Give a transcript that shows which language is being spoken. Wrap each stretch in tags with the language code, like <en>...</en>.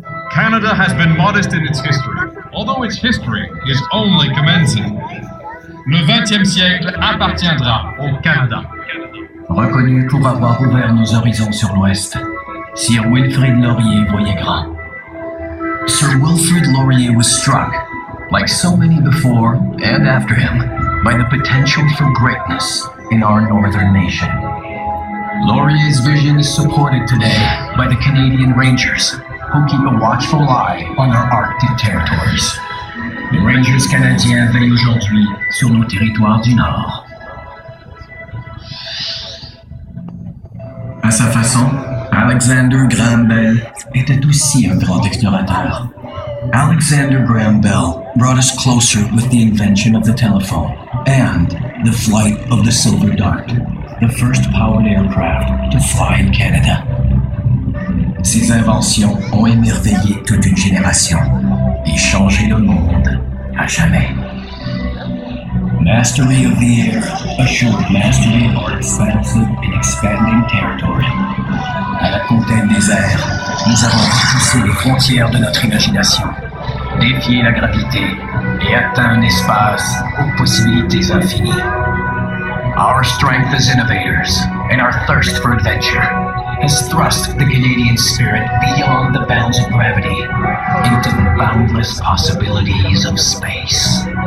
<en>Canada has been modest in its history, although its history is only commencing.</en> <fr>Le 20e siècle appartiendra au Canada. Reconnu pour avoir ouvert nos horizons sur l'Ouest, Sir Wilfrid Laurier voyait grand.</fr> <en>Sir Wilfrid Laurier was struck, like so many before and after him, by the potential for greatness in our northern nation. Laurier's vision is supported today by the Canadian Rangers, who keep a watchful eye on our Arctic territories.</en> <fr>Les Rangers canadiens veillent aujourd'hui sur nos territoires du Nord. À sa façon, Alexander Graham Bell était aussi un grand explorateur.</fr> <en>Alexander Graham Bell brought us closer with the invention of the telephone and the flight of the Silver Dart, the first powered aircraft to fly in Canada.</en> <fr>Ces inventions ont émerveillé toute une génération et changé le monde à jamais.</fr> <en>Mastery of the air assured mastery of our expansive and expanding territory.</en> <fr>À la conquête des airs, nous avons repoussé les frontières de notre imagination, défié la gravité et atteint un espace aux possibilités infinies.</fr> <en>Our strength as innovators and our thirst for adventure has thrust the Canadian spirit beyond the bounds of gravity into the boundless possibilities of space.</en>